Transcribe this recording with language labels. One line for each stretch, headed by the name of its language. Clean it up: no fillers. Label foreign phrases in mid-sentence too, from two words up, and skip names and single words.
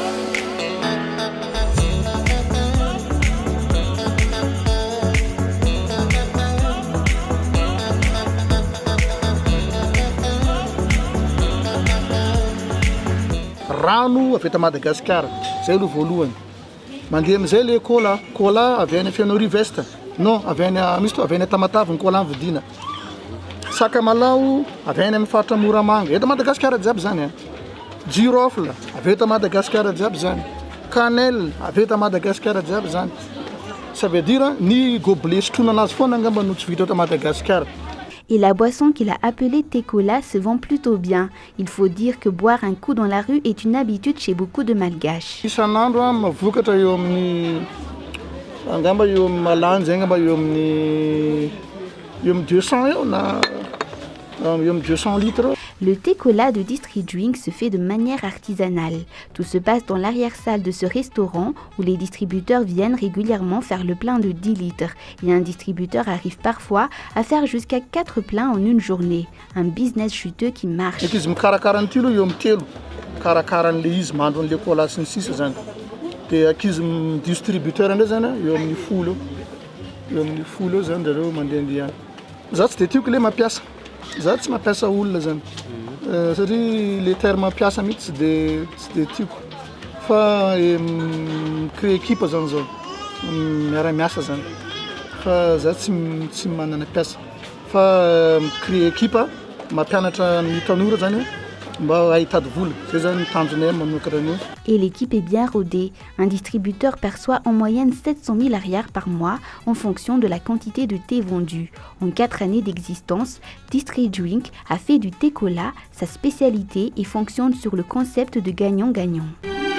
Malagasy: Rano avy eto Madagasikara zay aloha voalohany mandeha amin'izay le cola avy any Fianori Vest non avy any misy to avy any Tamatave ny cola vidina sakamalao avy any amin'ny faritra Moramanga eto Madagasikara jiaby zany girofle avy eto Madagasikara jiaby zany cannelle avy eto Madagasikara jiaby zany
French: ça veut dire
Malagasy: ny gobelet sotroina anazy foana angamba no tsy vita eto Madagasikara.
French: Et la boisson qu'il a appelée thé cola se vend plutôt bien. Il faut dire que boire un coup dans la rue est une habitude chez beaucoup de Malgaches.
Malagasy: Isan'andro mavokatra eo amin'ny angamba eo amin'ny malany zay angamba eo amin'ny 200 eo na eo amin'ny 200 litres.
French: Le thé cola de Distri Drink se fait de manière artisanale. Tout se passe dans l'arrière-salle de ce restaurant où les distributeurs viennent régulièrement faire le plein de 10 litres. Et un distributeur arrive parfois à faire jusqu'à 4 pleins en une journée. Un business juteux qui marche.
Malagasy: Izy mikarakara an'ity aloha eo amin'ny telo karakaran'le izy mandro an'le cola sy ny sisa zany. Dia akizy distributeur ndray zany eo amin'ny folo eo zany zareo mandehandeha. Za tsy de tiako le mampiasa. Za tsy mampiasa olona zany satria
French: le terme
Malagasy: mampiasa mihitsy tsy de tiako fa
French: créer équipe
Malagasy: zany zao miara-miasa zany fa za tsy manana piasa fa
French: créer équipe
Malagasy: mampianatra ny tanora zany mba ahitady vola zay zany tanjonay manokana an'io.
French: Et l'équipe est bien rodée. Un distributeur perçoit en moyenne 700 000 arrières par mois en fonction de la quantité de thé vendu. En 4 années d'existence, Distri Drink a fait du thé cola sa spécialité et fonctionne sur le concept de gagnant-gagnant.